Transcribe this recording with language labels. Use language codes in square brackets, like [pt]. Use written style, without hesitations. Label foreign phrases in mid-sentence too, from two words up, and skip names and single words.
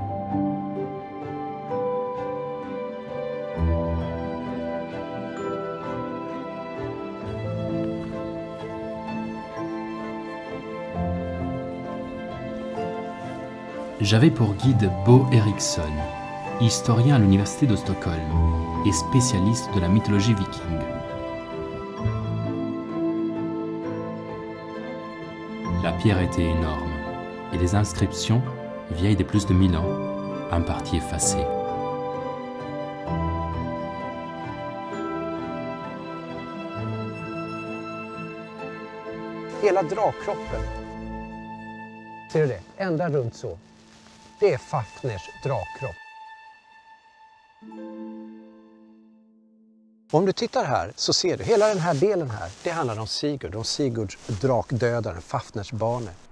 [fr] J'avais pour guide Bo Eriksson, historien à l'université de Stockholm et spécialiste de la mythologie viking. La pierre était énorme et les inscriptions, vieilles de plus de 1000 ans, en partie effacées. [sv] Hela dragkroppen, ser du det? Ända runt så. Det är Fafners dragkropp. Om du tittar här så ser du, hela den här delen här, det handlar om Sigurd, om Sigurds drakdödaren, Fafners barne.